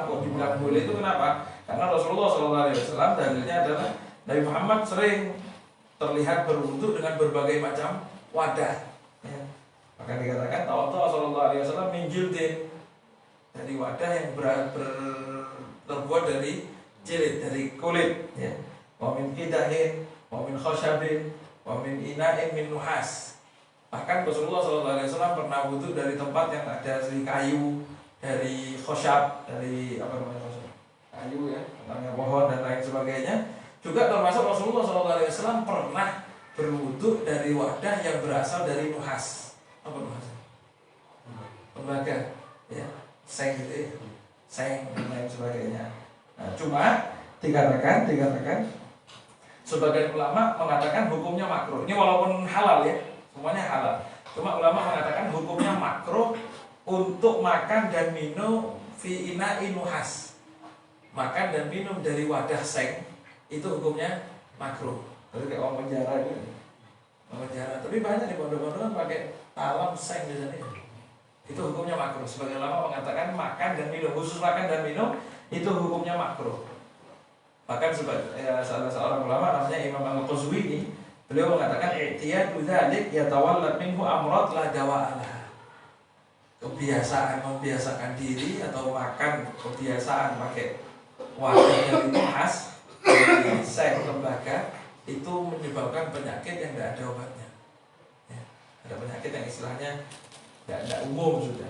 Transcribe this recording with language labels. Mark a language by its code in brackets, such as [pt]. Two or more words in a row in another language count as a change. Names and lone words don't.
[id] Kok dibilang boleh itu kenapa? Karena Rasulullah SAW dalilnya adalah Nabi Muhammad sering terlihat berwudu dengan berbagai macam wadah, ya. Maka dikatakan [ar] توضأ ﷺ من جلد, [id] dari wadah yang terbuat dari jilid, dari kulit, ya. [ar] ومن قدح، ومن خشب، ومن إناء من نحاس. [id] Bahkan Rasulullah SAW pernah wudhu dari tempat yang ada dari kayu, dari khosyab, dari apa namanya khosyab? SAW pernah berwudu dari wadah yang berasal dari nuhas. Apa nuhas? Tembaga, ya, seng gitu ya, seng dan lain sebagainya. Nah, cuma dikatakan sebagian ulama mengatakan hukumnya makruh. Ini walaupun halal ya, semuanya halal. Cuma ulama mengatakan hukumnya makruh untuk makan dan minum [ar] في إناء نحاس. [id] Makan dan minum dari wadah seng itu hukumnya makruh. Jadi kayak orang penjara gitu. Orang penjara. Tapi banyak di pondok-pondok kan pakai talam seng biasanya. Itu hukumnya makruh. Sebagian ulama mengatakan makan dan minum, khusus makan dan minum itu hukumnya makruh. Bahkan salah seorang ulama namanya Imam Al-Qazwini, beliau mengatakan [ar] اعتياد ذلك يتولد منه أمراض لا دواء لها. [id] Membiasakan diri atau makan kebiasaan pakai wadah yang khas dari seng tembaga itu menyebabkan penyakit yang tidak ada obatnya. Ya, ada penyakit yang istilahnya tidak umum sudah.